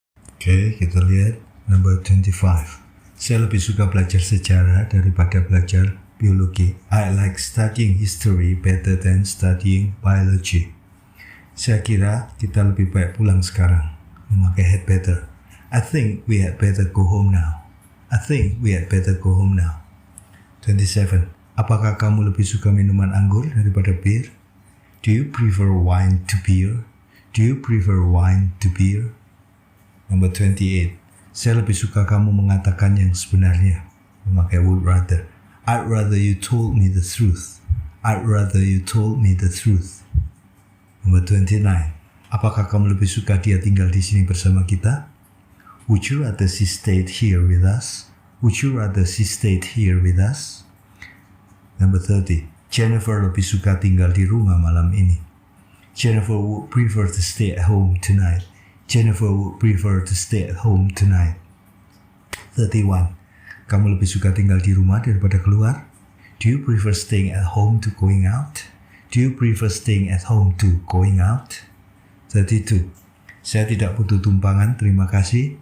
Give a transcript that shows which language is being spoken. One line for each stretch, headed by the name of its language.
Indonesian: Oke, kita lihat number 25. Saya lebih suka belajar sejarah daripada belajar biologi.
English: I like studying history better than studying biology.
Indonesian: Saya kira kita lebih baik pulang sekarang. Memakai had better.
English: I think we had better go home now. I think we had better go home now. 27.
Indonesian: Apakah kamu lebih suka minuman anggur daripada bir?
English: Do you prefer wine to beer? Do you prefer wine to beer? Number 28. Saya lebih suka kamu mengatakan yang sebenarnya. Memakai would rather. I'd rather you told me the truth. I'd rather you told me the truth. Number 29.
Indonesian: Apakah kamu lebih suka dia tinggal di sini bersama kita?
English: Would you rather she stayed here with us? Would you rather she stayed here with us? Number 30.
Indonesian: Jennifer lebih suka tinggal di rumah malam ini.
English: Jennifer would prefer to stay at home tonight. Jennifer would prefer to stay at home tonight. 31.
Indonesian: Kamu lebih suka tinggal di rumah daripada keluar?
English: Do you prefer staying at home to going out? Do you prefer staying at home to going out? 32.
Indonesian: Saya tidak butuh tumpangan, terima kasih.